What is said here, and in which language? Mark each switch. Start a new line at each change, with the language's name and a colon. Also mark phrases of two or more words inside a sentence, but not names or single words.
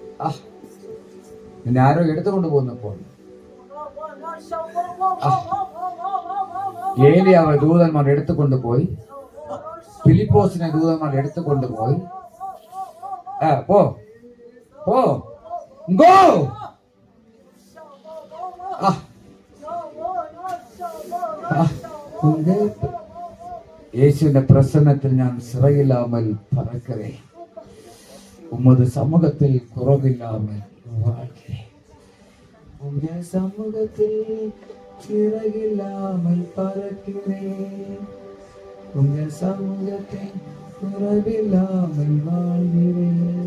Malayalam: നിന്നെ ആരോ എടുത്തുകൊണ്ട് പോകുന്നപ്പോൾ ഏലിയാവ് ദൂതന്മാർ എടുത്തുകൊണ്ടുപോയി, ഫിലിപ്പോസിനെ ദൂതന്മാർ എടുത്തുകൊണ്ടുപോയി. പോ പോ ഗോ. യേശുവിന്റെ പ്രസന്നത്തിൽ ഞാൻ
Tamil: சிறையில்லாமல் பறக்கிறேன், உமது சமூகத்தில் குறவில்லாமல் வாழ்கிறேன். உம்முடைய சமூகத்தில் சிறையில்லாமல் பறக்கிறேன், உம்முடைய சமூகத்தில் குறவில்லாமல் வாழ்கிறேன்.